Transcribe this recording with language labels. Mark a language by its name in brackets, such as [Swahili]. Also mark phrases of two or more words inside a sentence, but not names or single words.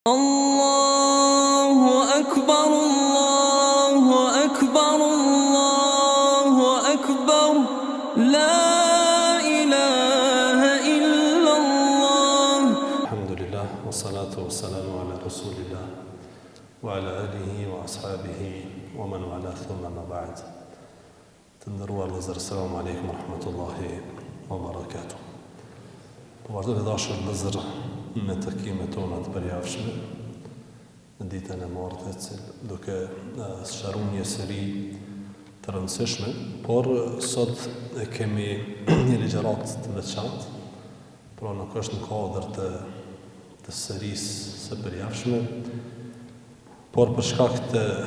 [Arabic] الله أكبر الله أكبر الله أكبر, لا إله إلا الله. الحمد لله والصلاة والسلام على رسول الله وعلى آله وأصحابه ومن والاه ثم أما بعد. [Albanian] Të ndëruar vëllezër, [Arabic] السلام عليكم ورحمة الله وبركاته. [Albanian] Po vazhdo të dashur vëllezër me takimet tona të përjavshme në ditën e martës, duke sqaruar një seri të rëndësishme, por sot kemi një ligjërat të veçantë, pra nuk është në kuadër të serisë së përjavshme, por për shkak të